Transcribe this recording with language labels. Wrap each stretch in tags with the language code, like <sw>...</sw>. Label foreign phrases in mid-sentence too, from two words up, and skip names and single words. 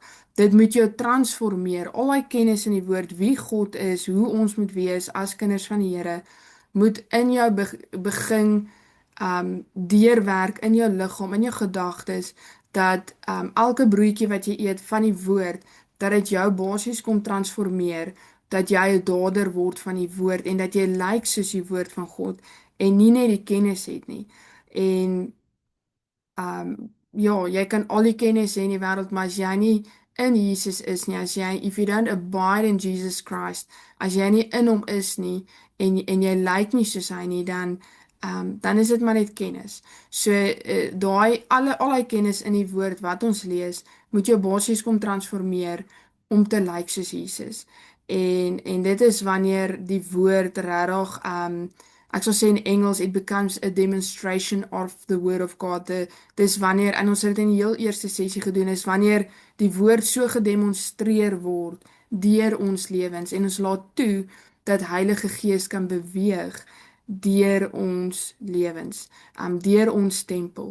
<af>Dit moet jou transformeer. Al daai kennis in die woord, wie God is, hoe ons moet wees as kinders van die Here, moet in jou begin deurwerk in jou liggaam, in jou gedagtes, dat elke broodjie wat jy eet van die woord, dat dit jou basies kom transformeer, dat jy 'n dader word van die woord en dat jy lyk soos die woord van God en nie net die kennis het nie. En ja, jy kan al die kennis hê in die wêreld, maar as jy nie in Jesus is nie,</af> <en>if you don't abide in Jesus Christ,</en> <af>as jy nie in hom is nie en jy lyk nie soos hy nie, dan is dit maar net kennis. So al daai kennis in die woord wat ons lees, moet jou basies kom transformeer om te lyk soos Jesus. En dit is wanneer die woord regtig ek sal sê in Engels</af> <en>it becomes a demonstration of the word of God.</en> <af>Dis wanneer en ons het dit in die heel eerste sessie gedoen is wanneer die woord so gedemonstreer word deur ons lewens en ons laat toe dat Heilige Gees kan beweeg deur ons lewens, deur ons tempel.</af>